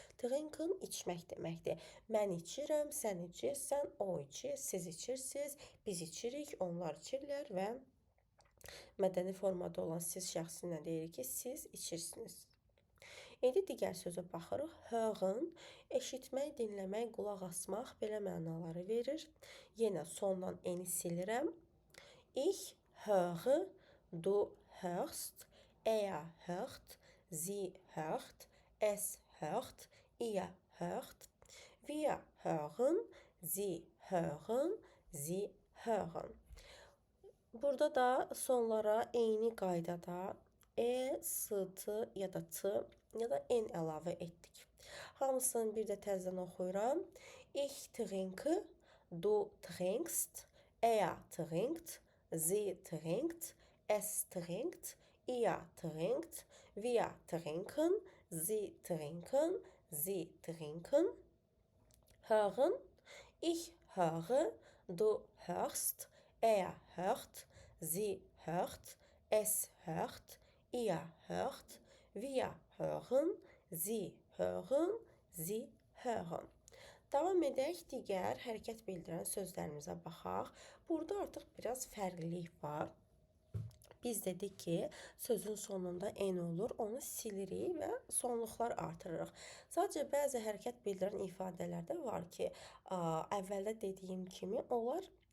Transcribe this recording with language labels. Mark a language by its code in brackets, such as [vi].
[az] Trinken içmək deməkdir. Mən içirəm, sən içirsən, o içir, siz içirsiniz, biz içirik, onlar içirlər və mədəni formada olan siz şəxsinə deyirik ki, siz içirsiniz. İndi digər sözə baxırıq. Hören, eşitmək, dinləmək, qulaq asmaq belə mənaları verir. Yenə sondan eni silirəm. [de] Ich höre, du hörst, er hört, sie hört, es hört, ihr hört, wir hören, sie hören, sie hören. [az] Burada da sonlara eyni qaydada e, s, t ya da t ya da n əlavə etdik. Hamısını bir də təzədən oxuyuram. [de] Ich trinke, du trinkst, er trinkt, sie trinkt, es trinkt, ihr trinkt, wir trinken, sie trinken, sie trinken. Hören, ich höre, du hörst, er hört, sie hört, es hört, ihr hört, wir hören, sie hören, sie hören. [az] Davam edək, digər hərəkət bildirən sözlərimizə baxaq. Burada artıq biraz fərqlilik var. Biz dedik ki, sözün sonunda n olur, onu silirik və sonluqlar artırırıq. Sadəcə bəzi hərəkət bildirən ifadələrdə var ki, əvvəldə dediyim kimi onlar